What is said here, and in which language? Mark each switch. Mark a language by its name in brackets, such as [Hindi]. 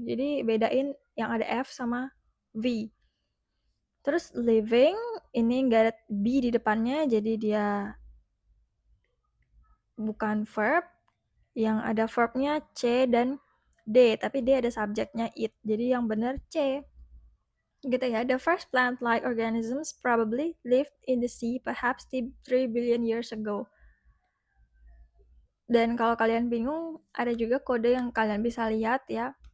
[Indonesian] Jadi bedain yang ada F sama V. Terus living, ini nggak ada B di depannya, jadi dia bukan verb. yang ada verbnya C dan D, tapi D ada subjeknya it. Jadi yang benar C. Gitu ya. [English] The first plant-like organisms probably lived in the sea perhaps 3 billion years ago. [Indonesian] Dan kalau kalian bingung, ada juga kode yang kalian bisa lihat ya.